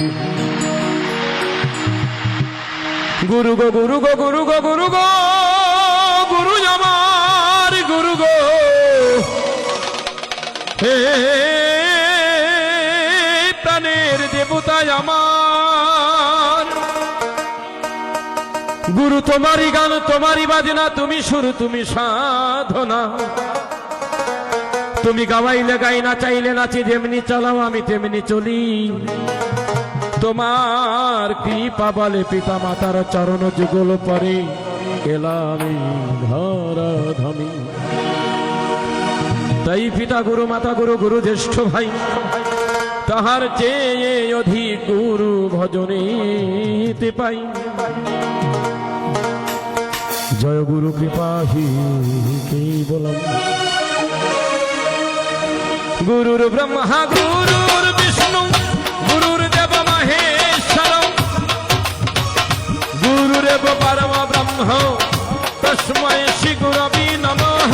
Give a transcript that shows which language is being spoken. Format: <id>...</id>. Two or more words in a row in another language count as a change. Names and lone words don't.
<bn>গুরু গো গুরু গো গুরু গো গুরু গো গুরু আমার গুরু গো হে প্রাণের দেবতা আমার গুরু তোমারি গান তোমারি বাজনা তুমি সুর তুমি সাধনা তুমি গাওয়াইলে গাই না চাইলে নাচি যেমনি চালাও আমি তেমনি চলি তোমার কৃপা বলে পিতা মাতার চরণ যুগল পরে এলামি ধরা ধামি। তাই পিতা গুরু মাতা গুরু গুরু জ্যেষ্ঠ ভাই তাহার চেয়ে অধিক গুরু ভজনেতে পাই।</bn> <sa>জয় গুরু কৃপা হি কেবলম गुरुर् ब्रह्मा गुरुर् विष्णु गुरुर्देव महेश्वर गुरुरेव परम ब्रह्म तस्मै श्री गुरवे नमः।</sa>